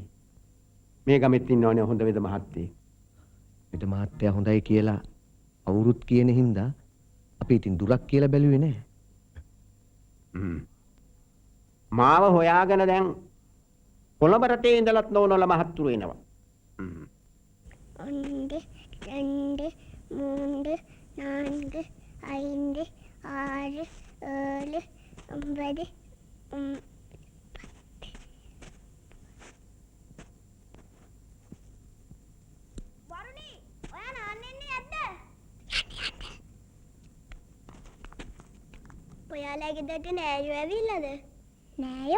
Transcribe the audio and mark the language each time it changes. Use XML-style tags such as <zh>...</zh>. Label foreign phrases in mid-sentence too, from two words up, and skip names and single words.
<si>මේ ගමෙත් ඉන්නවනේ හොඳ වෙද මහත්තයෙක්. වෙද මහත්තයා හොඳයි කියලා අවුරුත් කියන හින්දා අපි ඉතින් දුරක් කියලා බැලුවේ නෑ. මාව හොයාගෙන දැන් කොළඹ රටේ ඉඳලත් නෝනල මහත්තුරු එනවා.</si> <ta>ஒன்று ரெண்டு மூன்று நான்கு ஐந்து ஆறு ஏழு ஒன்பது</ta> <si>වරුණි ඔයා නාන්නෙන්නේ නැද්ද? ඔයාලා ගෙදරට නෑයෝ ඇවිල්ලාද? නෑයෝ?</si>